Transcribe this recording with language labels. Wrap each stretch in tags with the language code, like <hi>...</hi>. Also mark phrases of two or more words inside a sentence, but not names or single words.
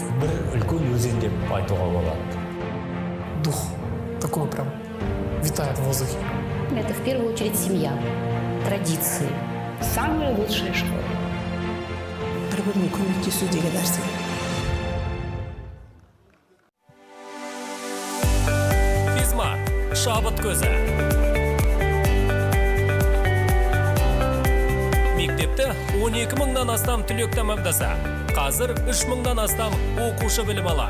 <kk>Бір үлкен өзен деп айтуға болады.</kk> <ru>Дух такой прям витает в воздухе. Это в первую очередь семья, традиции. Самая лучшая школа.</ru> <kk>Бір-біріне көмектесу деген нәрсе. Физмат, шабыт көзі. Мектепті 12 мыңнан астам түлек тәмамдаса, қазір 3 мыңнан астам оқушы білім ала.</kk>